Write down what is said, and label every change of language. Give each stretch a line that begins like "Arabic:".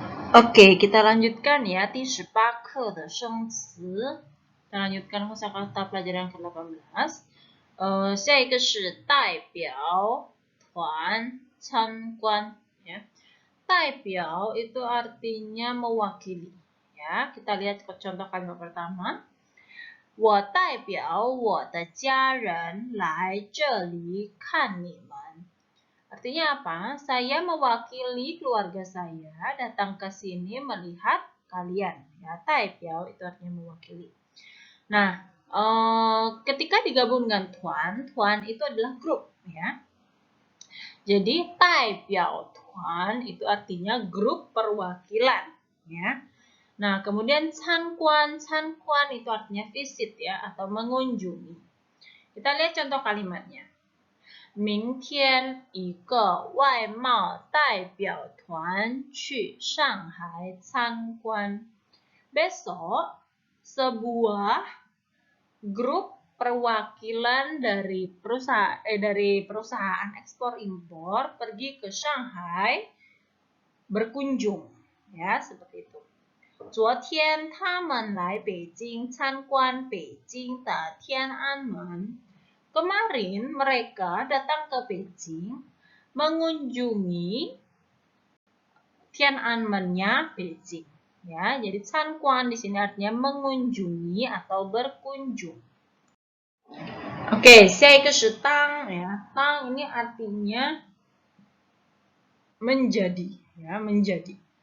Indonesian: Oke, kita lanjutkan ya di
Chinese: 18课的生词。
Indonesian: kita lanjutkan kosakata pelajaran ke-18.
Chinese: 下一个是代表团参观 ya.
Indonesian: 代表itu artinya mewakili ya. Kita lihat contoh kalimat pertama.
Chinese: 我代表我的家人来这里看你们。
Indonesian: Artinya apa? Saya mewakili keluarga saya datang ke sini melihat kalian. Ya, taipiao itu artinya mewakili. Nah, ketika digabungkan tuan itu adalah grup, ya. Jadi taipiao tuan itu artinya grup perwakilan, ya. Nah, kemudian cankuan itu artinya visit ya atau mengunjungi. Kita lihat contoh kalimatnya.
Chinese: 明天一个外贸代表团去上海参观。
Indonesian: Besok sebuah grup perwakilan dari perusahaan ekspor impor pergi ke Shanghai berkunjung ya seperti itu.
Chinese: 昨天他们来北京参观北京的天安门。
Indonesian: Kemarin mereka datang ke Beijing mengunjungi Tiananmen-nya Beijing. Ya, jadi cankuan di sini artinya mengunjungi atau berkunjung.
Chinese: Oke, 下一个是当 ya.
Indonesian: Tang ini artinya menjadi, ya, menjadi.